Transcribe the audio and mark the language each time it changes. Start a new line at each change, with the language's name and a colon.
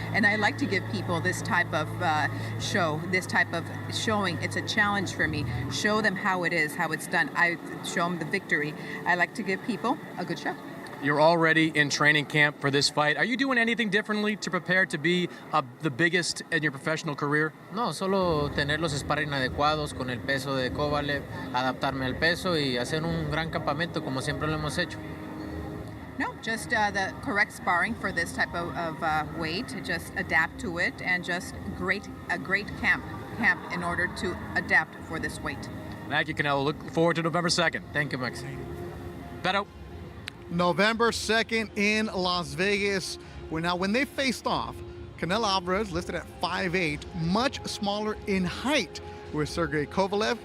English: And I like to give people this type of show, this type of showing. It's a challenge for me. Show them how it is, how it's done. I show them the victory. I like to give people a good show. You're already in training camp for this fight. Are you doing anything differently to prepare to be the biggest in your professional career?
Spanish: No, solo tener los sparring adecuados con el peso de Kovalev, adaptarme al peso y hacer un gran campamento como siempre lo hemos hecho.
English: No, just the correct sparring for this type of weight. Just adapt to it, and just a great camp in order to adapt for this weight. Thank you, Canelo. Look forward to November 2nd. Thank you, Max. Beto. November 2nd in Las Vegas. When they faced off, Canelo Alvarez listed at 5'8", much smaller in height with Sergey Kovalev.